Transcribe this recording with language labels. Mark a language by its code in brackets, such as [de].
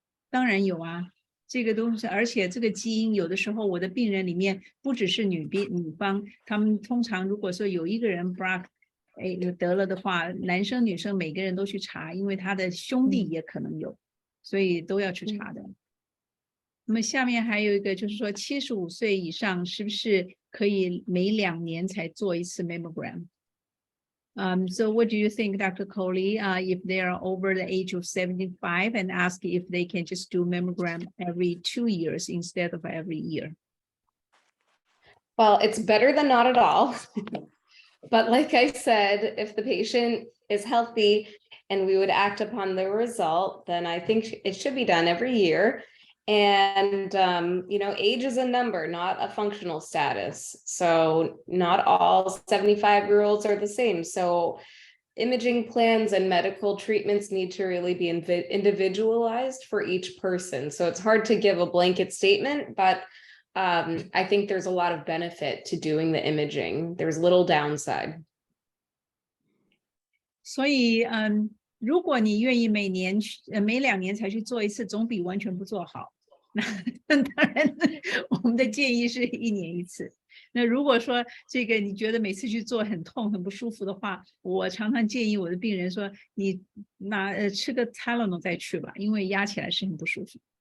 [zh] 当然有啊，这个东西，而且这个基因有的时候我的病人里面不只是女方，他们通常如果说有一个人 BRCA 得了的话，男生女生每个人都去查，因为他的兄弟也可能有，所以都要去查的。那么下面还有一个就是说75岁以上是不是可以每2年才做一次 mammogram？ [en] So what do you think, Dr. Coley, if they are over the age of 75 and ask if they can just do mammogram every 2 years instead of every year? Well, it's better than not at all. But like I said, if the patient is healthy and we would act upon the result, then I think it should be done every year. And, age is a number, not a functional status. So not all 75-year-olds are the same. So imaging plans and medical treatments need to really be individualized for each person. So it's hard to give a blanket statement, but I think there's a lot of benefit to doing the imaging. There's little downside. [zh] 所以如果你愿意每2年才去做一次，总比完全不做好。那当然，我们的建议是1年1次。那如果说这个你觉得每次去做很痛很不舒服的话，我常常建议我的病人说，你吃个 Tylenol 再去吧，因为压起来是很不舒服。